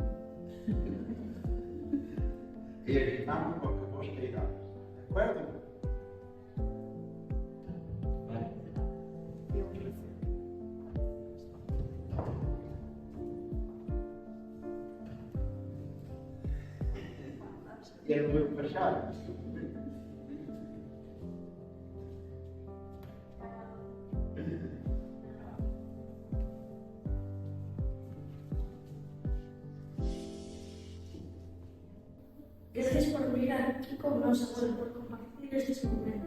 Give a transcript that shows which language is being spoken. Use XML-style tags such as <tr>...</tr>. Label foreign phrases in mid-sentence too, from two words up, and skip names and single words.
<gl>E aquí estamos con que vos queirades, de acordo? Vale. E era o meu fachado.</gl> <es>Gracias por venir aquí con nosotros, por compartir estos momentos.</es>